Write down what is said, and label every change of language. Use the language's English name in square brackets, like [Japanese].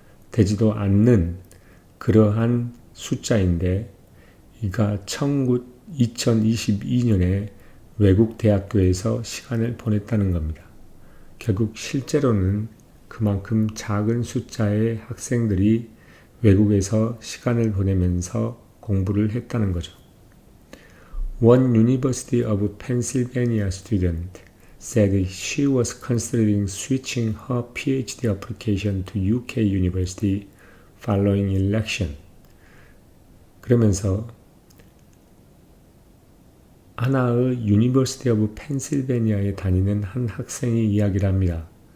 [Korean] 되지도 않는 그러한 숫자인데, 이가 2022년에 외국 대학교에서 시간을 보냈다는 겁니다. 결국 실제로는 그만큼 작은 숫자의 학생들이 외국에서 시간을 보내면서 공부를 했다는 거죠. [English] One University of Pennsylvania student said she was considering switching her PhD application to UK University following election. [Korean] 그러면서 하나의 University of Pennsylvania에 다니는 한 학생이 이야기를 합니다.